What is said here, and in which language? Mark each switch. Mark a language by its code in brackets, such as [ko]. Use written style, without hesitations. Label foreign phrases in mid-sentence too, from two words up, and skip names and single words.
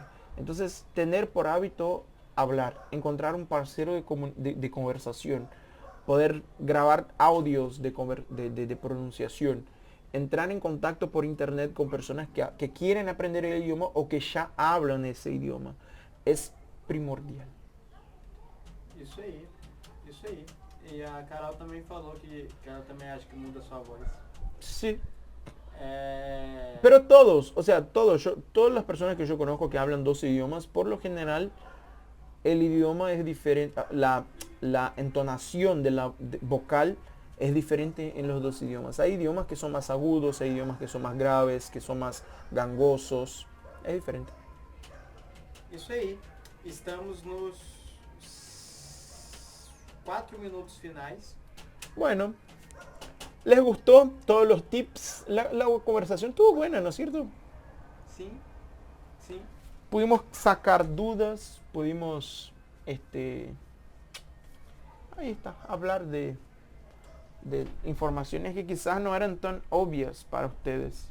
[es] Entonces, tener por hábito hablar, encontrar un parcero de conversación, poder grabar audios de pronunciación entrar en contacto por internet con personas que quieren aprender el idioma o que ya hablan ese idioma es primordial. [pt] Isso aí, isso aí. E a Carol também falou que ela também acha que muda sua voz. [es] Sí. É... Pero todos, o sea, todas las personas que yo conozco que hablan dos idiomas, por lo general, el idioma es diferente, la entonación de la vocal es diferente en los dos idiomas. Hay idiomas que son más agudos, hay idiomas que son más graves, que son más gangosos. Es diferente. [pt] Isso aí. Estamos nos 4 minutos finais. [es] Bueno, ¿les gustó todos los tips? La conversación estuvo buena, ¿no es cierto? [pt] Sim, sim. [es] Pudimos sacar dudas, pudimos, ahí está, hablar de informaciones que quizás no eran tan obvias para ustedes.